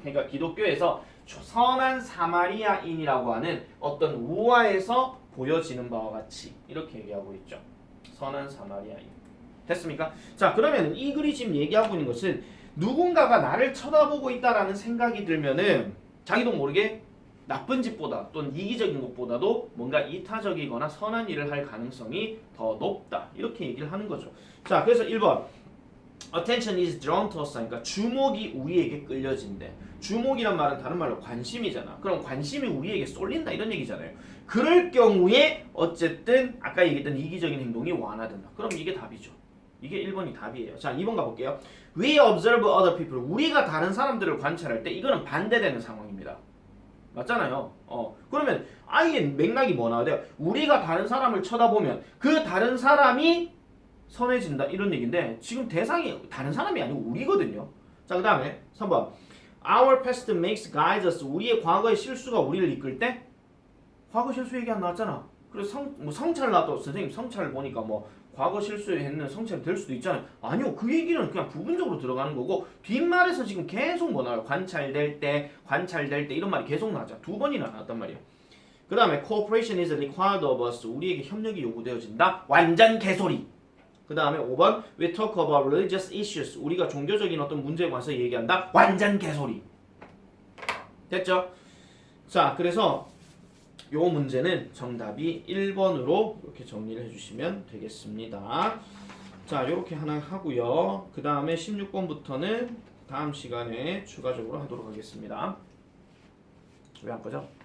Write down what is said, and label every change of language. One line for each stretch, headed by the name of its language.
Korean: 그러니까 기독교에서 선한 사마리아인이라고 하는 어떤 우화에서 보여지는 바와 같이 이렇게 얘기하고 있죠. 선한 사마리아인. 됐습니까? 자, 그러면 이 글이 지금 얘기하고 있는 것은 누군가가 나를 쳐다보고 있다라는 생각이 들면은 자기도 모르게 나쁜 짓보다 또는 이기적인 것보다도 뭔가 이타적이거나 선한 일을 할 가능성이 더 높다. 이렇게 얘기를 하는 거죠. 자, 그래서 1번
English: Attention is drawn to us.
Korean: 그러니까 주목이 우리에게 끌려진대. 주목이란 말은 다른 말로 관심이잖아. 그럼 관심이 우리에게 쏠린다 이런 얘기잖아요. 그럴 경우에 어쨌든 아까 얘기했던 이기적인 행동이 완화된다. 그럼 이게 답이죠. 이게 1번이 답이에요. 자, 2번 가볼게요.
English: We observe other people.
Korean: 우리가 다른 사람들을 관찰할 때 이거는 반대되는 상황입니다. 맞잖아요. 그러면 아예 맥락이 뭐 나와야 돼요? 우리가 다른 사람을 쳐다보면 그 다른 사람이 선해진다 이런 얘기인데 지금 대상이 다른 사람이 아니고 우리거든요. 자, 그 다음에 3번
English: Our past makes guides us.
Korean: 우리의 과거의 실수가 우리를 이끌 때 과거 실수 얘기 안 나왔잖아. 그래서 성찰 나도 선생님 성찰 보니까 뭐 과거 실수했는 성찰이 될 수도 있잖아요. 아니요. 그 얘기는 그냥 부분적으로 들어가는 거고 뒷말에서 지금 계속 뭐 나와요. 관찰될 때 이런 말이 계속 나왔죠. 2번이나 나왔단 말이에요. 그 다음에
English: cooperation is required of us.
Korean: 우리에게 협력이 요구되어진다. 완전 개소리. 그 다음에 5번
English: We talk about religious issues.
Korean: 우리가 종교적인 어떤 문제에 관해서 얘기한다. 완전 개소리. 됐죠? 자, 그래서 요 문제는 정답이 1번으로 이렇게 정리를 해주시면 되겠습니다. 자, 이렇게 하나 하고요. 그 다음에 16번부터는 다음 시간에 추가적으로 하도록 하겠습니다. 왜 안 꺼져?